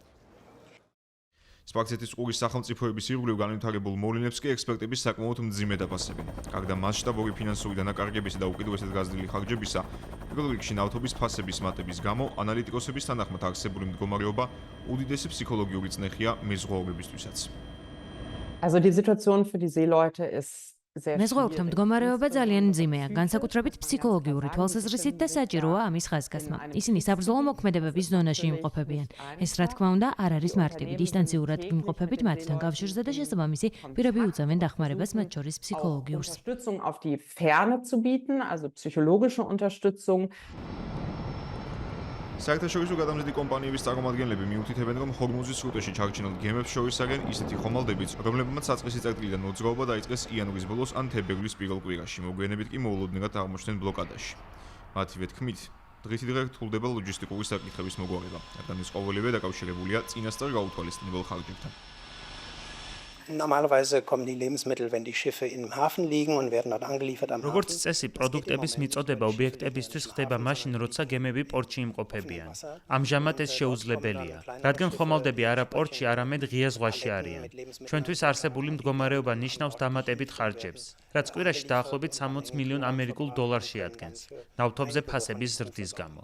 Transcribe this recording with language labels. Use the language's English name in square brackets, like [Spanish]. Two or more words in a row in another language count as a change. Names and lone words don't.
[Georgian] სპარქსეთის ყურის სახელმწიფოების ირგვლივ განვითარებულ მოვლენებს კი ექსპერტები საკმაოდ მძიმე დაფასებენ. გარდა მასშტაბური ფინანსური დანაკარგებისა და უკიდურესად გაზრდილი ხარჯებისა, პირველ რიგში ნავთობის ფასების მატების გამო ანალიტიკოსების თანახმად არსებული მდგომარეობა უდიდესი ფსიქოლოგიური წნეხია მეზღვაურებისთვისაც. [German] Also die Situation für die Seeleute ist [Georgian] მეზღვაურთა მდგომარეობა ძალიან მძიმეა, განსაკუთრებით ფსიქოლოგიური თვალსაზრისით და საჭიროა ამის ხაზგასმა. ისინი საბრძოლო მოქმედებების ზონაში იმყოფებიან. ეს რა თქმა უნდა არ არის მარტივი. დისტანციურად იმყოფებით მათთან კავშირზე და შესაბამისი პირები უწევენ დახმარებას მათ შორის ფსიქოლოგიურს. [German] Unterstützung auf die Ferne zu bieten, also psychologische Unterstützung. [Georgian] საერთაშორისო გადამზიდი კომპანიების წარმომადგენლები მიუთითებენ, რომ ჰორმუზის სრუტეში ჩარჩენილ გემებს შორის არიან ისეთი ხომალდებიც, რომლებმაც საწყისი წერტილიდან მოძრაობა დაიწყეს იანვრის ბოლოს ან თებერვლის პირველ კვირაში, მოგვიანებით კი მოულოდნელად აღმოჩნდნენ ბლოკადაში. მათივე თქმით, დღითიდღე რთულდება ლოჯისტიკური საკითხების მოგვარება, რადგან ეს ყოველივე დაკავშირებულია წინასწარ გაუთვალისწინებელ ხარჯებთან. [German] Normalerweise kommen die Lebensmittel, wenn die Schiffe im Hafen liegen und werden dort angeliefert am Hafen. [Georgian] როგორც წესი, პროდუქტების მიწოდება ობიექტებისთვის ხდება მაშინ, როცა გემები პორტში იმყოფებიან. ამჟამად ეს შეუძლებელია, რადგან ხომალდები არა პორტში, არამედ ღია ზღვაში არიან. ჩვენთვის არსებული მდგომარეობა ნიშნავს დამატებით ხარჯებს, რაც კვირაში დაახლოებით 60 მილიონ ამერიკულ დოლარს შეადგენს, ნავთობზე ფასების ზრდის გამო.